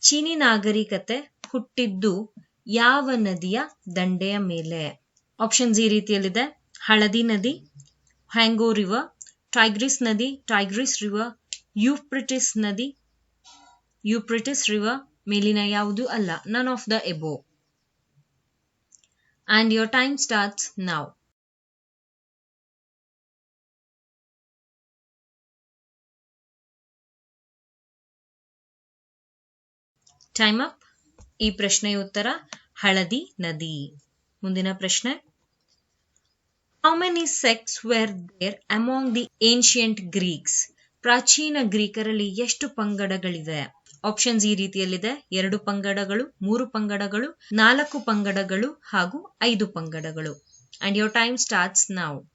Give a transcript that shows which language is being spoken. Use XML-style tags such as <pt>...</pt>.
<kn>ಚೀನಿ ನಾಗರಿಕತೆ ಹುಟ್ಟಿದ್ದು ಯಾವ ನದಿಯ ದಂಡೆಯ ಮೇಲೆ? ಆಪ್ಷನ್ಸ್ ಈ ರೀತಿಯಲ್ಲಿದೆ. ಹಳದಿ ನದಿ, ಹ್ಯಾಂಗೋ ರಿವರ್, ಟೈಗ್ರಿಸ್ ನದಿ, ಟೈಗ್ರಿಸ್ ರಿವರ್, ಯೂಫ್ರೆಟಿಸ್ ನದಿ, ಯೂಫ್ರೆಟಿಸ್ ರಿವರ್, ಮೇಲಿನ ಯಾವುದು ಅಲ್ಲ.</kn> <en>None of the above. And your time starts now. Time up.</en> <kn>ಈ ಪ್ರಶ್ನೆಯ ಉತ್ತರ ಹಳದಿ ನದಿ. ಮುಂದಿನ ಪ್ರಶ್ನೆ,</kn> <en>how many sects were there among the ancient Greeks?</en> <kn>ಪ್ರಾಚೀನ ಗ್ರೀಕರಲ್ಲಿ ಎಷ್ಟು ಪಂಗಡಗಳಿವೆ? ಆಪ್ಷನ್ಸ್ ಈ ರೀತಿಯಲ್ಲಿದೆ. 2 ಪಂಗಡಗಳು, 3 ಪಂಗಡಗಳು, 4 ಪಂಗಡಗಳು ಹಾಗೂ 5 ಪಂಗಡಗಳು.</kn> <en>And your time starts now.</en>